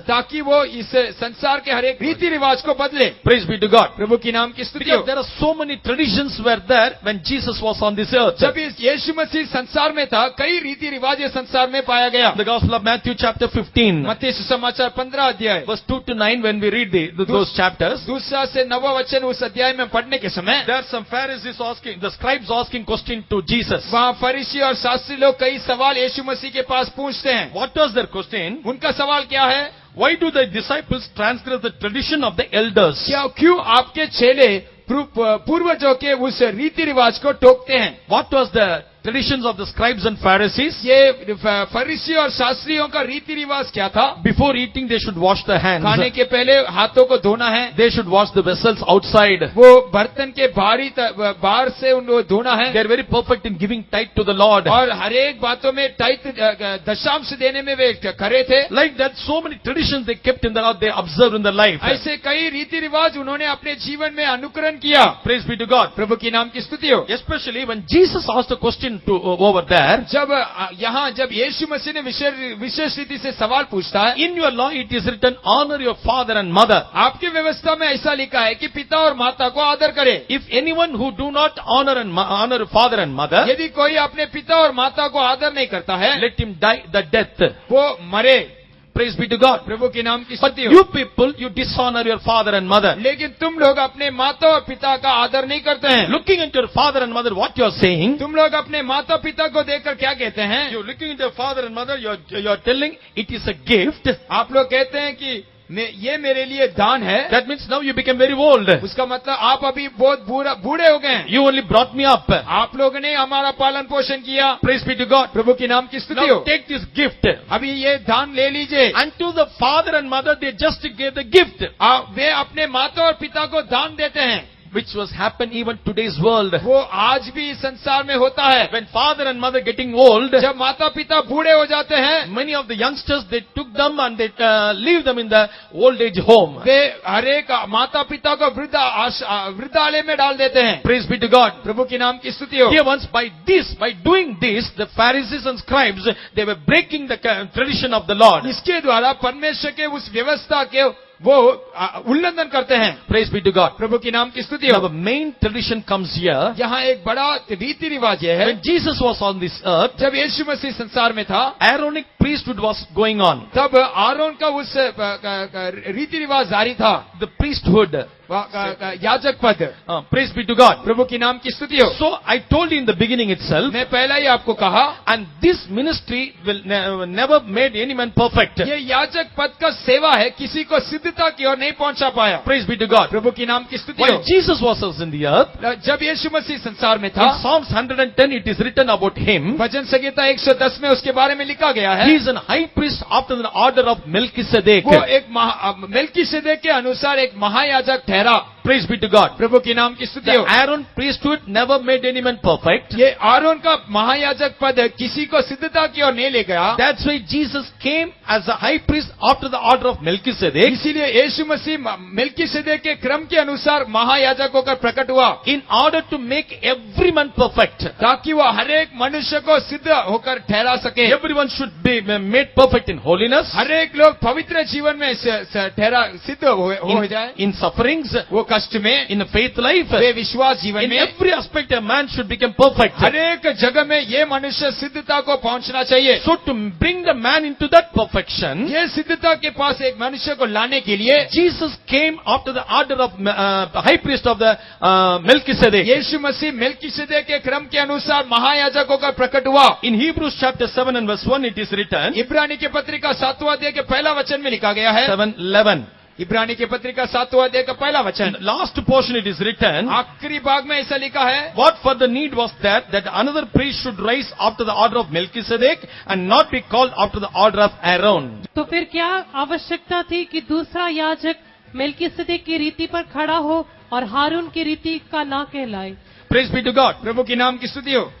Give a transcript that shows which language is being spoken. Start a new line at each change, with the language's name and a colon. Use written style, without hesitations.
Hindi: ताकि वो इस संसार के हर एक रीति रिवाज को बदले।
English: Praise be to God.
Hindi: प्रभु की नाम की स्तुति
English: Because
Hindi: हो।
English: there are so many traditions were there when Jesus was on this earth.
Hindi: जब इस यीशु मसीह संसार में था, कई रीति रिवाज इस संसार में पाया गया।
English: The Gospel of Matthew chapter 15,
Hindi: मत्ती सुसमाचार 15 अध्याय
English: verse 2 to 9, when we read those chapters,
Hindi: दूसरा से 9वां वचन उस अध्याय में पढ़ने के समय
English: there are some Pharisees asking, the scribes asking question to Jesus.
Hindi: वहाँ फरीसी और शास्त्री लोग कई सवाल यीशु मसीह के पास पूछते हैं।
English: What was their question?
Hindi: उनका सवाल क्या है?
English: Why do the disciples transgress the tradition of the elders?
Hindi: क्यों आपके चेले पूर्वजों के उस रीति रिवाज को टोकते हैं?
English: What was the traditions of the scribes and Pharisees?
Hindi: ये फरीसी और शास्त्रियों का रीति रिवाज क्या था?
English: Before eating, they should wash their hands.
Hindi: खाने के पहले हाथों को धोना है।
English: They should wash the vessels outside.
Hindi: वो बर्तन के बाहर से उनको धोना है।
English: They are very perfect in giving tithe to the Lord.
Hindi: और हर एक बातों में दशांश देने में वे खरे थे।
English: Like that, so many traditions they kept in their life, they observed in their life.
Hindi: ऐसे कई रीति रिवाज उन्होंने अपने जीवन में अनुकरण किया।
English: Praise be to God.
Hindi: प्रभु की नाम की स्तुति हो।
English: Especially when Jesus asked a question to over there.
Hindi: जब यीशु मसीह ने विशेष रीति से सवाल पूछता है,
English: In your law it is written, honor your father and mother.
Hindi: आपकी व्यवस्था में ऐसा लिखा है कि पिता और माता को आदर करे।
English: If anyone who do not honor father and mother,
Hindi: यदि कोई अपने पिता और माता को आदर नहीं करता है,
English: let him die the death.
Hindi: वो मरे।
English: Praise be to God.
Hindi: प्रभु के नाम की
English: But
Hindi: स्तुति हो।
English: you people, you dishonor your father and mother.
Hindi: लेकिन तुम लोग अपने माता और पिता का आदर नहीं करते हैं।
English: Looking at your father and mother, what you are saying?
Hindi: तुम लोग अपने माता पिता को देखकर क्या कहते हैं?
English: You looking at your father and mother, you are telling it is a gift.
Hindi: आप लोग कहते हैं कि ये मेरे लिए दान है।
English: That means now you become very old.
Hindi: उसका मतलब आप अभी बहुत बूढ़े हो गए।
English: You only brought me up.
Hindi: आप लोगों ने हमारा पालन पोषण किया।
English: Praise be to God.
Hindi: प्रभु की नाम की स्तुति हो।
English: Now take this gift.
Hindi: अभी ये दान ले लीजिए।
English: And to the father and mother they just gave the gift.
Hindi: वे अपने माता और पिता को दान देते हैं।
English: Which was happen even today's world.
Hindi: वो आज भी इस संसार में होता है।
English: When father and mother getting old,
Hindi: जब माता पिता बूढ़े हो जाते हैं,
English: many of the youngsters they took them and they leave them in the old age home.
Hindi: वे हर एक माता पिता को वृद्धालय में डाल देते हैं।
English: Praise be to God.
Hindi: प्रभु की नाम की स्तुति हो।
English: Here once by doing this, the Pharisees and scribes they were breaking the tradition of the Lord.
Hindi: इसके द्वारा परमेश्वर के उस व्यवस्था के वो उल्लंघन करते हैं।
English: Praise be to God.
Hindi: प्रभु की नाम की स्तुति
English: Now
Hindi: हो।
English: the main tradition comes here.
Hindi: यहाँ एक बड़ा रीति रिवाज है।
English: When Jesus was on this earth,
Hindi: जब यीशु मसीह संसार में था,
English: Aaronic priesthood was going on.
Hindi: तब आरोन का उस रीति रिवाज जारी था।
English: The priesthood
Hindi: याजक पद।
English: Praise be to God.
Hindi: प्रभु की नाम की स्तुति हो।
English: So I told you in the beginning itself,
Hindi: मैं पहला ही आपको कहा,
English: and this ministry will never made any man perfect.
Hindi: ये याजक पद का सेवा है, किसी को सिद्धता की ओर नहीं पहुंचा पाया।
English: Praise be to God.
Hindi: प्रभु की नाम की स्तुति
English: While
Hindi: हो।
English: Jesus was in the earth,
Hindi: जब यीशु मसीह संसार में
English: in
Hindi: था,
English: Psalms 110 it is written about him,
Hindi: भजन संहिता 110 में उसके बारे में लिखा गया है,
English: he is an high priest after the order of Melchizedek.
Hindi: वो एक मेल्कीसेदेक के अनुसार एक महायाजक ठहरा।
English: Praise be to God.
Hindi: प्रभु की नाम की स्तुति
English: The
Hindi: हो।
English: Aaron priesthood never made any man perfect.
Hindi: ये आरोन का महायाजक पद किसी को सिद्धता की ओर नहीं ले गया।
English: That's why Jesus came as a high priest after the order of Melchizedek,
Hindi: इसीलिए यीशु मसीह मेल्कीसेदेक के क्रम के अनुसार महायाजक होकर प्रकट हुआ,
English: in order to make every man perfect.
Hindi: ताकि वह हर एक मनुष्य को सिद्ध होकर ठहरा सके।
English: Everyone should be made perfect in holiness,
Hindi: हर एक लोग पवित्र जीवन में ठहरा सिद्ध हो जाए,
English: in sufferings,
Hindi: वो कष्ट में,
English: in a faith life,
Hindi: वे विश्वास जीवन
English: in
Hindi: में,
English: every aspect a man should become perfect.
Hindi: हर एक जगह में ये मनुष्य सिद्धता को पहुंचना चाहिए।
English: So to bring the man into that perfection,
Hindi: ये सिद्धता के पास एक मनुष्य को लाने के लिए
English: Jesus came after the order of high priest of the Melchizedek.
Hindi: Yeshu Masih Melchizedek के क्रम के अनुसार महायाजक होकर प्रकट हुआ।
English: In Hebrews chapter 7 and verse 1 it is written,
Hindi: इब्रानी के पत्रिका 7वां अध्याय के पहला वचन में लिखा गया है,
English: 7:11.
Hindi: इब्रानी के पत्रिका 7वां अध्याय का पहला
English: In
Hindi: वचन,
English: the last portion it is written,
Hindi: आखिरी भाग में ऐसा लिखा है,
English: what further need was that another priest should rise after the order of Melchizedek and not be called after the order of Aaron.
Hindi: तो फिर क्या आवश्यकता थी कि दूसरा याजक मेल्कीसेदेक की रीति पर खड़ा हो और हारून की रीति का ना कहलाए?
English: Praise be to God.
Hindi: प्रभु की नाम की स्तुति हो।